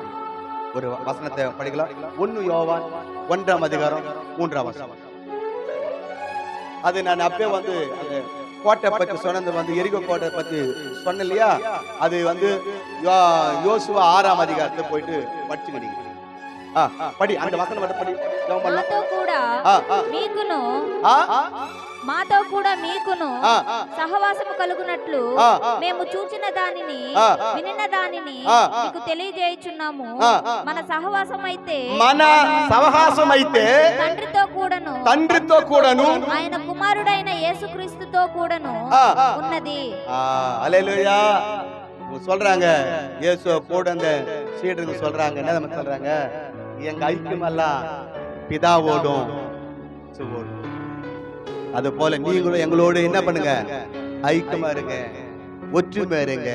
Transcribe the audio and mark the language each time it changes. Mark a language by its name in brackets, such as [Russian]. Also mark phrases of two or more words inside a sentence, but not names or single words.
[Tamil] ஒரு வசனத்தை படிக்கலாம். 1 யோவான் 1ஆம் அதிகாரம் 3ஆம் வசனம். அது நான் அப்பவே வந்து கோட்டை பத்தி சொன்னது வந்து எரிகோ கோட்டை பத்தி சொன்ன இல்லையா? அது வந்து யோசுவா 6ஆம் அதிகாரத்தை போயிட்டு படிச்சுக்கிட்டீங்க. [Telugu] పడి అంటే వచనం అంటే పడి మాతో కూడా మీకును సహవాసము కలుగునట్లు మేము చూచిన దానిని వినిన దానిని మీకు తెలియజేయుచున్నాము. మన సహవాసం అయితే తండ్రితో కూడాను ఆయన కుమారుడైన యేసుక్రీస్తుతో కూడాను ఉన్నది. హల్లెలూయా. [Tamil] சொல்றாங்க இயேசு கூட அந்த சீடருக்கு சொல்றாங்க, என்ன சொல்றாங்க? எங்க ஐக்கியம் எல்லாம் பிதாவோடும் அது போல நீங்களும் எங்களோடு என்ன பண்ணுங்க? ஐக்கியமா இருங்க, ஒற்றுமை இருங்க.